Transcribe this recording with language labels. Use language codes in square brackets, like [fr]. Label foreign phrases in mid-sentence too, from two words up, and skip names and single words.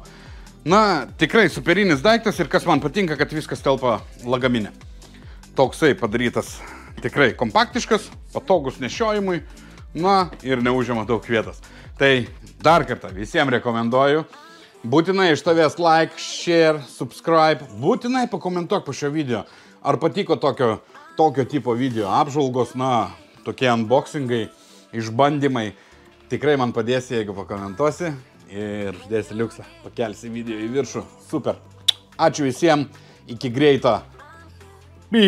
[lt] Na, tikrai superinis daiktas ir kas man patinka, kad viskas telpa lagaminė. Toksai padarytas tikrai kompaktiškas, patogus nešiojimui, na ir neužima daug vietos. Tai dar kartą visiems rekomenduoju, būtinai iš tavęs [en] like, share, subscribe, [lt] būtinai pakomentuok po šio video, ar patiko tokio tipo video apžvalgos, na, tokie unboxingai, išbandymai. Tikrai man padėsi, jeigu pakomentuosi ir dėsi liuksą, pakelsi video į viršų. Super. Ačiū visiems, iki greito.